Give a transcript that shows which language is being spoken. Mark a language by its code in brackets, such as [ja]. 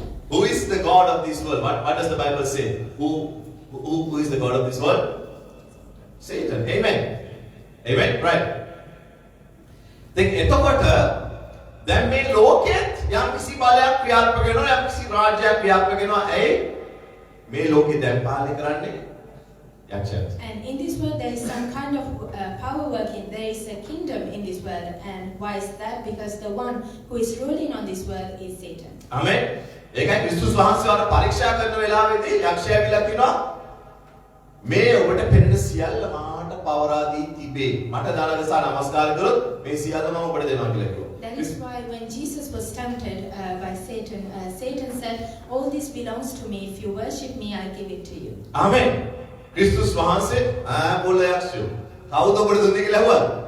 [en] Who is the God of this world? What does the Bible say? Who is the God of this world? Satan. Amen. Amen. Right. [si] දැන් එතකොට දැන් මේ ලෝකෙත් යම් කිසි බලයක් ක්‍රියාත්මක වෙනවා යම් කිසි රාජ්‍යයක් ක්‍රියාත්මක වෙනවා ඇයි මේ ලෝකෙ දැන් පාලනය කරන්නේ යක්ෂයන්. [en] And in this world there is some kind of power working. There is a kingdom in this world. And why is that? Because the one who is ruling on this world is Satan. Amen. [si] ඒකයි ක්‍රිස්තුස් වහන්සේවට පරීක්ෂා කරන වෙලාවේදී යක්ෂයා කියලා කියනවා මේ ඔබට පෙනෙන සියල්ල මාට පවරා දී තිබේ. මට දානගසා නමස්කාර කරොත් මේ සියල්ල මම ඔබට දෙනවා කියලා කිව්වා. [en] That is why when Jesus was tempted by Satan, Satan said, "All this belongs to me. If you worship me, I'll give it to you." Amen. [si] ක්‍රිස්තුස් වහන්සේ [gu] બોલે [si] යක්ෂයෝ කවුද ඔබට දුන්නේ කියලා ඇහුවා.